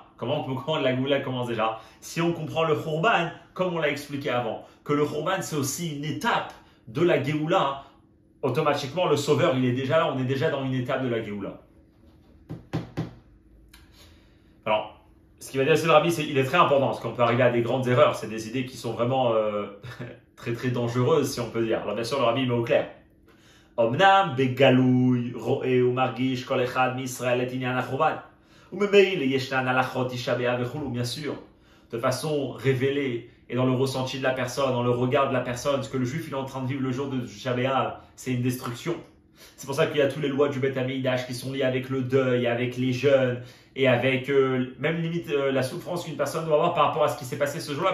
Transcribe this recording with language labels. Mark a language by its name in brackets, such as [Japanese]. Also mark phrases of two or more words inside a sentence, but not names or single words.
[French] Comment la Géoula commence déjà? Si on comprend le Churban, comme on l'a expliqué avant, que le Churban, c'est aussi une étape de la Géoula, automatiquement, le sauveur, il est déjà là, on est déjà dans une étape de la Géoula. Alors, ce qui va dire c'est le Rabbi, il est très important, parce qu'on peut arriver à des grandes erreurs, c'est des idées qui sont vraiment très très dangereuses, si on peut dire. Alors bien sûr, le Rabbi met au clair. [Hebrew] אמנם בגלוי רואה ומרגיש כל אחד מישראל את ענין החורבן. [French] Bien sûr, de façon révélée et dans le ressenti de la personne, dans le regard de la personne, ce que le juif il est en train de vivre le jour de Tisha B'Av, c'est une destruction. C'est pour ça qu'il y a toutes les lois du Bet Amidash qui sont liées avec le deuil, avec les jeûnes et avec même limite la souffrance qu'une personne doit avoir par rapport à ce qui s'est passé ce jour-là.